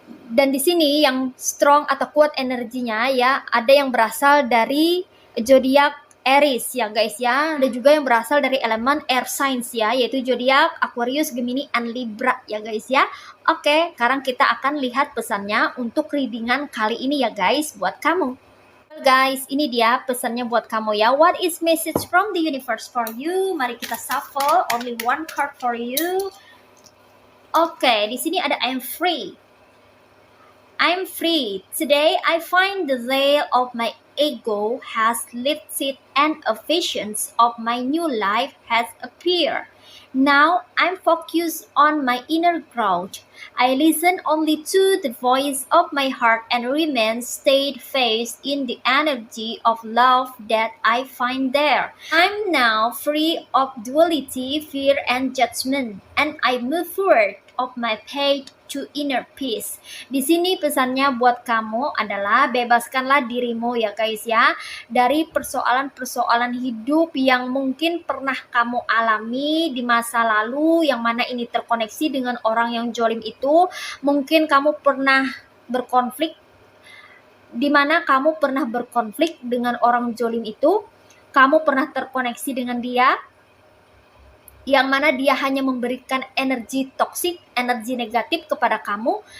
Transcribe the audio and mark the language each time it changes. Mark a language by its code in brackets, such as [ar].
[id] Dan di sini yang strong atau kuat energinya ya, ada yang berasal dari zodiak Aries ya guys ya. Ada juga yang berasal dari elemen air signs ya, yaitu zodiak Aquarius, Gemini, and Libra ya guys ya. Oke, sekarang kita akan lihat pesannya untuk readingan kali ini ya guys buat kamu. Guys, ini dia pesannya buat kamu ya. [en] What is message from the universe for you? [id] Mari kita [en] shuffle, only one card for you. Oke, [id] di sini ada [en] I'm free. I'm free. Today I find the veil of my ego has lifted and a vision of my new life has appeared. Now I'm focused on my inner growth. I listen only to the voice of my heart and remain steadfast in the energy of love that I find there. I'm now free of duality, fear, and judgment, and I move forward of my path to inner peace. [id] Di sini pesannya buat kamu adalah bebaskanlah dirimu ya guys ya, dari persoalan-persoalan hidup yang mungkin pernah kamu alami di masa lalu, yang mana ini terkoneksi dengan orang yang jolim itu. Mungkin kamu pernah berkonflik, di mana kamu pernah berkonflik dengan orang jolim itu, kamu pernah terkoneksi dengan dia, yang mana dia hanya memberikan energi toksik, energi negatif kepada kamu.